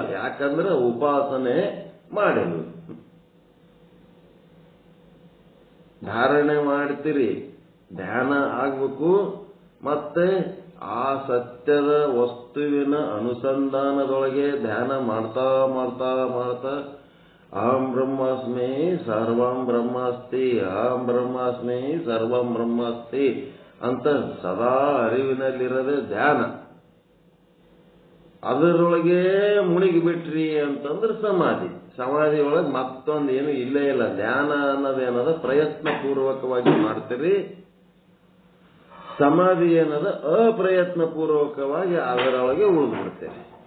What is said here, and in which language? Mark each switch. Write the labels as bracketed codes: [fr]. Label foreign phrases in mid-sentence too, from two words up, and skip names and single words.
[kn] ಯಾಕಂದ್ರೆ ಉಪಾಸನೆ ಮಾಡಿಲ್ಲ. ಧಾರಣೆ ಮಾಡ್ತೀರಿ, ಧ್ಯಾನ ಆಗ್ಬೇಕು, ಮತ್ತೆ ಆ ಸತ್ಯದ ವಸ್ತುವಿನ ಅನುಸಂಧಾನದೊಳಗೆ ಧ್ಯಾನ ಮಾಡ್ತಾ ಮಾಡ್ತಾ ಮಾಡ್ತಾ [sa] अहं ब्रह्मास्मि सर्वं ब्रह्मास्ति, अहं ब्रह्मास्मि सर्वं ब्रह्मास्ति [kn] ಅಂತ ಸದಾ ಅರಿವಿನಲ್ಲಿರದೆ ಧ್ಯಾನ. ಅದರೊಳಗೆ ಮುಳುಗಿಬಿಟ್ರಿ ಅಂತಂದ್ರೆ ಸಮಾಧಿ. ಸಮಾಧಿ ಒಳಗೆ ಮತ್ತೊಂದು ಏನು ಇಲ್ಲೇ ಇಲ್ಲ. ಧ್ಯಾನ ಅನ್ನೋದೇನದ ಪ್ರಯತ್ನ ಪೂರ್ವಕವಾಗಿ ಮಾಡ್ತೀರಿ, ಸಮಾಧಿ ಏನದ ಅಪ್ರಯತ್ನ ಪೂರ್ವಕವಾಗಿ ಅದರೊಳಗೆ ಉಳಿದ್ಬಿಡ್ತೇವೆ.